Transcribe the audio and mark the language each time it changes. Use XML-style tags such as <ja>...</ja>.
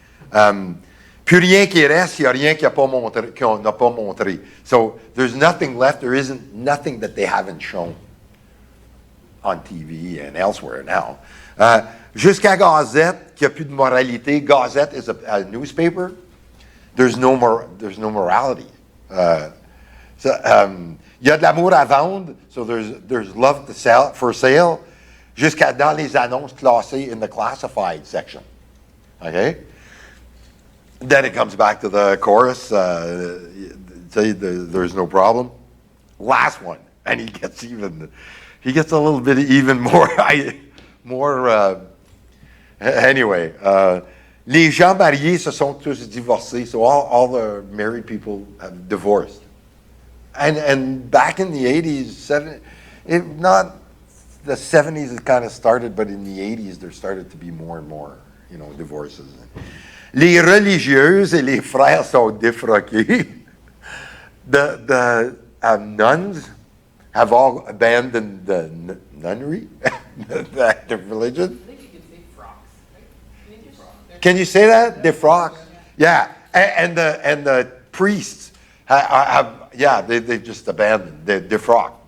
<fr>Plus rien qui reste, il n'y a rien qu'on n'a pas montré.</fr> <en>So there's nothing left. There isn't nothing that they haven't shown on TV and elsewhere now.</en> <fr>Jusqu'à Gazette, qui a plus de moralité.</fr> <en>Gazette is a newspaper. There's no morality.</en> <fr>Il y a de l'amour à vendre.</fr> <en>So there's love for sale.</en> <fr>Jusqu'à dans les annonces classées</fr> <en>in the classified section. Okay? Then it comes back to the chorus. Say there's no problem. Last one, and he gets a little bit even more.</en> <fr>Anyway, les gens mariés se sont tous divorcés.</fr> <en>So all the married people have divorced. And back in the 80s, not the 70s it kind of started, but in the 80s there started to be more and more, divorces.</en> <fr>Les religieuses et les frères sont défroqués.</fr> <en>The nuns have all abandoned the nunnery, the religion. I think you can say frocks, right? Can you say that? Des frocks? Yeah, and the priests they just abandoned. They're frock.</en>